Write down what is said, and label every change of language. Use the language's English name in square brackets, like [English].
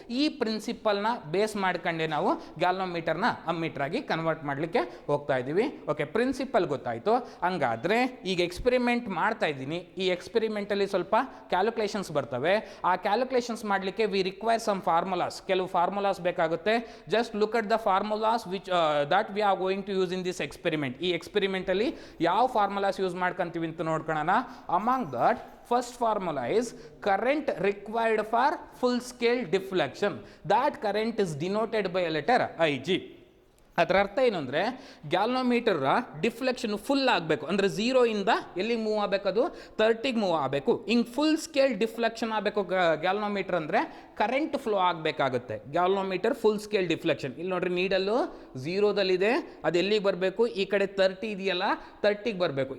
[Kannada] ಈ ಪ್ರಿನ್ಸಿಪಲ್ ನ ಬೇಸ್ ಮಾಡ್ಕೊಂಡೆ ನಾವು ಗ್ಯಾಲ್ವನೋಮೀಟರ್ನ ಅಮ್ಮೀಟರ್ ಆಗಿ ಕನ್ವರ್ಟ್ ಮಾಡಲಿಕ್ಕೆ ಹೋಗ್ತಾ ಇದೀವಿ. ಓಕೆ, ಪ್ರಿನ್ಸಿಪಲ್ ಗೊತ್ತಾಯ್ತು. ಹಂಗಾದ್ರೆ ಈಗ ಎಕ್ಸ್ಪೆರಿಮೆಂಟ್ ಮಾಡ್ತಾ ಇದ್ದೀನಿ. ಈ ಎಕ್ಸ್ಪೆರಿಮೆಂಟ್ ಅಲ್ಲಿ ಸ್ವಲ್ಪ ಕ್ಯಾಲ್ಕುಲೇಷನ್ಸ್ ಬರ್ತವೆ. ಆ ಕ್ಯಾಲ್ಕುಲೇಷನ್ಸ್ ಮಾಡಲಿಕ್ಕೆ [English] We require some formulas. [Kannada] ಕೆಲವು ಫಾರ್ಮುಲಾಸ್ ಬೇಕಾಗುತ್ತೆ. [English] Just look at the formulas which that we are going to use in this experiment. [Kannada] ಈ ಎಕ್ಸ್ಪೆರಿಮೆಂಟ್ ಅಲ್ಲಿ ಯಾವ ಫಾರ್ಮುಲಾಸ್ ಯೂಸ್ ಮಾಡ್ಕೊಂತೀವಿ ಅಂತ ನೋಡ್ಕೊಳ್ಳೋಣ. [English] Among that first formula is current required for full scale deflection. That current is denoted by a letter Ig. [Kannada] ಅದರ ಅರ್ಥ ಏನು ಅಂದರೆ ಗ್ಯಾಲ್ನೋಮೀಟರ್ ಡಿಫ್ಲೆಕ್ಷನ್ ಫುಲ್ ಆಗಬೇಕು, ಅಂದರೆ 0 ಇಂದ ಎಲ್ಲಿಗೆ ಮೂವ್ ಆಗಬೇಕು, ಅದು 30ಗೆ ಮೂವ್ ಆಗಬೇಕು. ಹಿಂಗೆ ಫುಲ್ ಸ್ಕೇಲ್ ಡಿಫ್ಲೆಕ್ಷನ್ ಆಗಬೇಕು ಗ್ಯಾಲ್ನೋಮೀಟರ್ ಅಂದರೆ current flow ಆಗಬೇಕಾಗುತ್ತೆ. Galvanometer full scale deflection. ಇಲ್ಲಿ ನೋಡ್ರಿ, ನೀಡಲ್ಲು 0ದಲ್ಲಿದೆ, ಅದು ಎಲ್ಲಿಗೆ ಬರಬೇಕು, ಈ ಕಡೆ 30 ಇದೆಯಲ್ಲ 30ಗೆ ಬರಬೇಕು.